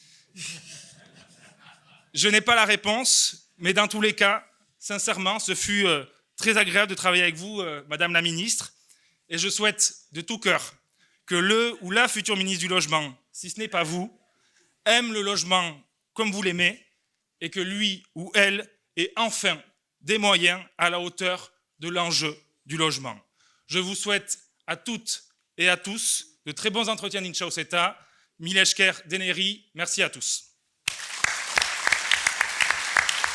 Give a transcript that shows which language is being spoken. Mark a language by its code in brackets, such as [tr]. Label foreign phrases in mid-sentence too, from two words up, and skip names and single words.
[fr] Je n'ai pas la réponse, mais dans tous les cas, sincèrement, ce fut très agréable de travailler avec vous, Madame la Ministre, et je souhaite de tout cœur que le ou la future ministre du Logement, si ce n'est pas vous, aime le logement comme vous l'aimez, et que lui ou elle ait enfin des moyens à la hauteur de l'enjeu du logement. Je vous souhaite à toutes et à tous de très bons entretiens d'Inchauseta. [eu] Mile esker deneri, [fr] merci à tous.